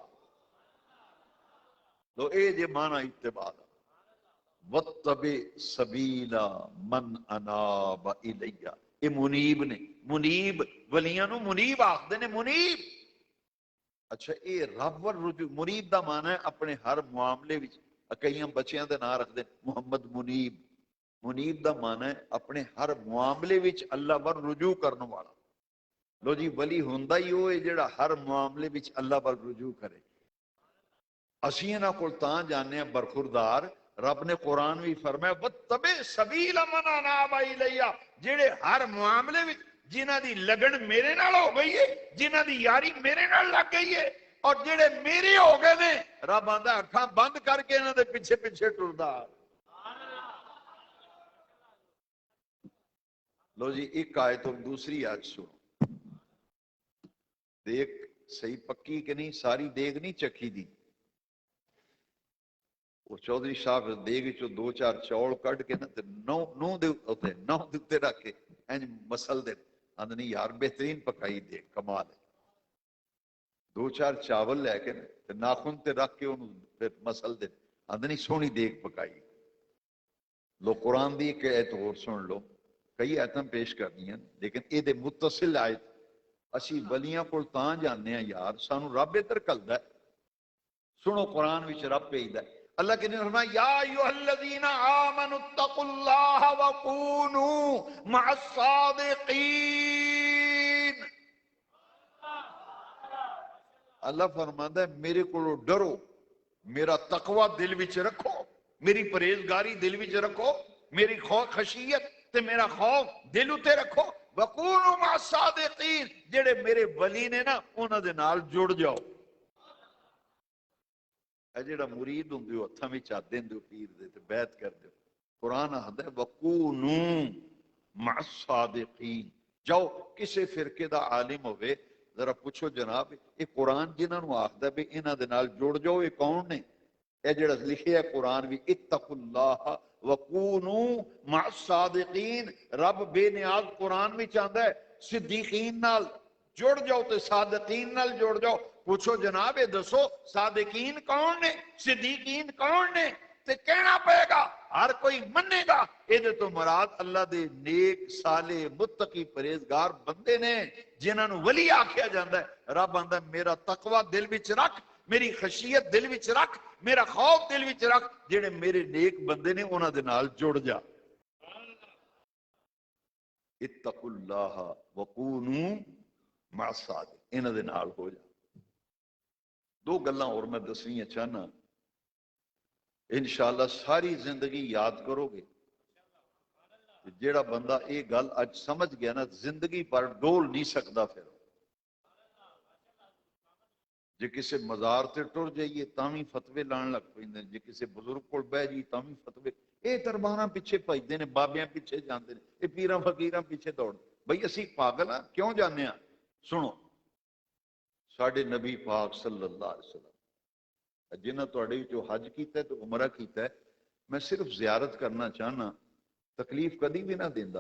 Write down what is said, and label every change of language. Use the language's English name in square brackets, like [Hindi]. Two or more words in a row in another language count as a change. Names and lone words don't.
[Punjabi] تو اے جے مانا اتباع دا. [Arabic] واتبع سبیل من اناب الیہ. [Punjabi] اے منیب نے. منیب ولیاں نو منیب آکھدے نے. منیب اچھا اے رب ور رجوع. منیب دا معنی ہے اپنے ہر معاملے وچ. کئیاں بچیاں دے نام رکھ دے محمد منیب. منیب دا معنی ہے اپنے ہر معاملے وچ اللہ ور رجوع کرنے والا. لو جی ولی ہوندا ہی وہ ہے جڑا ہر معاملے وچ اللہ ور رجوع کرے. اسی انہاں کول تاں جاننے ہیں برخوردار. رب نے قرآن بھی فرمایا [Arabic] واتبع سبیل من اناب الیہ. [Punjabi] جڑے ہر معاملے وچ جنہاں دی لگن میرے نال ہو گئی ہے جنہاں دی یاری میرے نال لگ گئی ہے اور جڑے میرے ہو گئے نے رب آندا اکھاں بند کر کے انہاں دے پیچھے پیچھے ٹردا. لو جی ایک آیت اور دوسری آیت سنو. دیکھ صحیح پکی کہ نہیں ساری دیگ نہیں چکھی دی. وہ چودھری صاحب دیگ چو دو چار چوڑ کٹ کے نا نو دے اوتے رکھ کے انج مسل دے. آندے نہیں یار بہترین پکائی دے کمال ہے. دو چار چاول لے کے ناخن تے رکھ کے انہوں پھر مسل دے. آندے نہیں سونی دیگ پکائی. لو قرآن دی ایک ایت اور سن لو. کئی ایتاں پیش کرنی ہیں لیکن اے دے متصل آیت اسی ولیاں کول تاں جاننے ہیں یار سانو رب ادھر کلدا ہے. سنو قرآن وچ رب بھیجدا ہے. اللہ کے نے فرمایا [Arabic] یا ایھا الذین آمنوا اتقوا اللہ وکونوا مع الصادقین. [Punjabi] اللہ فرماندا ہے میرے کولو ڈرو. میرا تقوی دل وچ رکھو. میری پرہیزگاری دل وچ رکھو. میری خشیت تے میرا خوف دل اتے رکھو. [Arabic] وکونوا مع الصادقین. [Punjabi] جڑے میرے ولی نے نا انہاں دے نال جڑ جاؤ. اے جڑا مرید ہوندے ہو ہتھاں وچ ہاتھ دیندے ہو پیر دے تے بیعت کردے ہو. قرآن آندا ہے [Arabic] وکونوا مع الصادقین. [Punjabi] جاؤ کسے فرقے دا عالم ہوئے ذرا پوچھو جناب یہ قرآن جنہاں نو آخدا بھی انہاں دے نال جڑ جاؤ، یہ کون نے؟ اے جڑا لکھیا ہے قرآن بھی [Arabic] اتقوا اللہ وکونوا مع الصادقین، [Punjabi] رب بے نیاز قرآن میں چاہتا ہے صدیقین نال جڑ جاؤ تے صادقین نال جڑ جاؤ۔ پوچھو جناب یہ دسو صادقین کون نے، صدیقین کون نے؟ تے کہنا پڑے گا، ہر کوئی منے گا یہ تو مراد اللہ دے نیک صالح متقی پرہیزگار بندے نے جنہاں نو ولی آکھیا جاندا ہے۔ رب آندا ہے میرا تقوی دل وچ رکھ، میری خشیت دل وچ رکھ، میرا خوف دل وچ رکھ، جڑے میرے نیک بندے نے انہاں دے نال جڑ جا۔ [Arabic] اتقوا اللہ وکونوا مع الصادقین، [Punjabi] انہاں دے نال ہو جا۔ دو گلاں اور میں دسنیاں چاہنا، انشاءاللہ ساری زندگی یاد کرو گے۔ جیڑا بندہ یہ گل اج سمجھ گیا نا زندگی پر ڈول نہیں سکتا۔ پھر جے کسے مزار تے ٹر جائیے تاوی فتوے لان لگ پیندے، جے کسے بزرگ کول بہ جی تاوی فتوے، اے درباراں پیچھے بھجدے نے، بابیاں پیچھے جاندے نے، اے پیراں فقیراں پیچھے دوڑ۔ بھئی اسی پاگل ہاں کیوں جانے ہاں؟ سنو، ساڈے نبی پاک [Arabic] صلی اللہ علیہ وسلم [Punjabi] جنہاں تواڈے جو حج کیتا ہے تو عمرہ کیتا ہے، میں صرف زیارت کرنا چاہنا، تکلیف کدی بھی نہ دیندا۔